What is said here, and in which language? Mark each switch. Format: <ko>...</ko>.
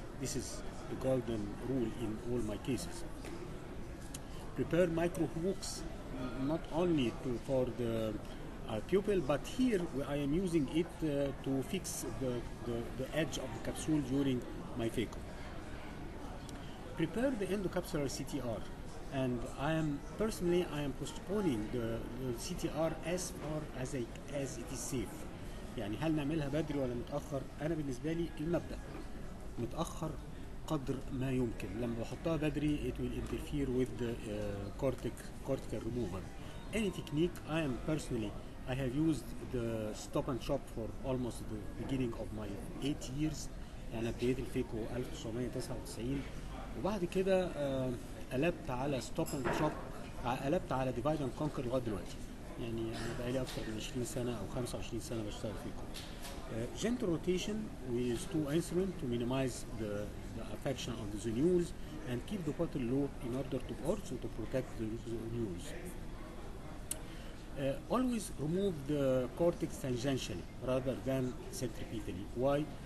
<en>This is the golden rule in all my cases. Prepare micro hooks, not only for the pupil, but here I am using it to fix the edge of the capsule during my phaco. Prepare the endocapsular CTR, and I am postponing the CTR as far as it is safe.</en> <ar>يعني هل نعملها بدري ولا متأخر؟ أنا بالنسبة لي المبدأ متأخر قدر ما يمكن. لما بحطها بدري</ar> <en>it will interfere with the cortical removal. Any technique, I have used the stop and shop for almost the beginning of my 8 years.</en> <ar>يعني ابتديت الفيكو 1999 وبعد كده قلبت على ستوب اند شوب، قلبت على ديفايد اند كونكر لغايه دلوقتي. يعني انا بقالي اكتر من 20 سنه او 25 سنه بشتغل فيكو.</ar> <en>Gentle rotation with two instruments to minimize the affection of the zonules and keep the bottle low in order to also to protect the zonules. Always remove the cortex tangentially rather than centripetally. Why?</en>